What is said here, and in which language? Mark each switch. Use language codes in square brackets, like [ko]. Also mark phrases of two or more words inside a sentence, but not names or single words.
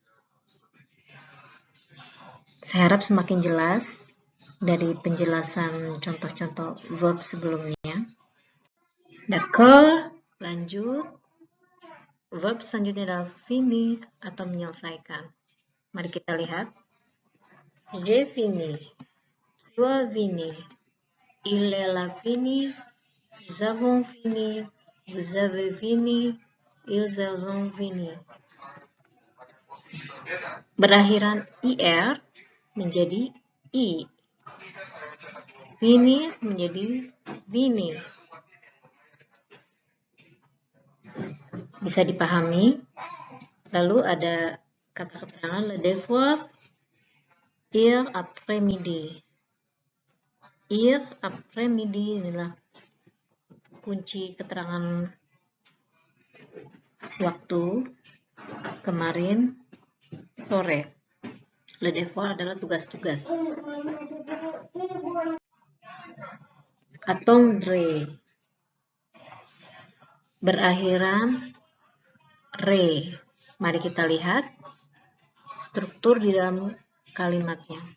[id] Saya harap semakin jelas dari penjelasan contoh-contoh verb sebelumnya. D'accord, lanjut. Verb selanjutnya adalah finir atau menyelesaikan. Mari kita lihat. [fr] J'ai fini, tu as fini, il a fini, nous avons fini, vous avez fini, ils ont fini. [id] Berakhiran ir menjadi i. Fini menjadi fini. Bisa dipahami. Lalu ada kata keterangan [fr] le devoir hier après-midi. Hier après-midi [id] inilah kunci keterangan waktu kemarin sore. [fr] Le devoir [id] adalah tugas-tugas. Attendre berakhiran re. Mari kita lihat struktur di dalam kalimatnya.